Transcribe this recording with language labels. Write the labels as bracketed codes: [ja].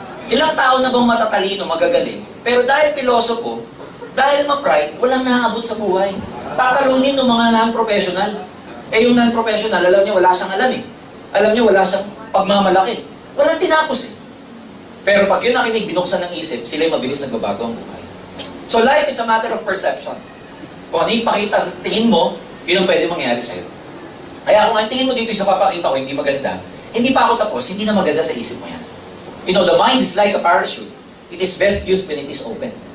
[tl] Ilang tao na bang matatalino, magagaling, pero dahil pilosopo, dahil ma-pride, walang naaabot sa buhay. Tatalunin ng mga non-professional. Eh yung non-professional, alam niya wala siyang alam eh. Alam niya wala siyang pagmamalaki. Walang tinapos eh. Pero pag yun nakinig, binuksan ng isip, sila yung mabilis nagbabago ang buhay. [en] So life is a matter of perception. [tl] Kung ano yung pakita, tingin mo, yun ang pwede mangyari sa'yo. Kaya kung ang tingin mo dito sa papakita ko, hindi maganda, hindi pa ako tapos, hindi na maganda sa isip mo yan. [en] You know, the mind is like a parachute. It is best used when it is open.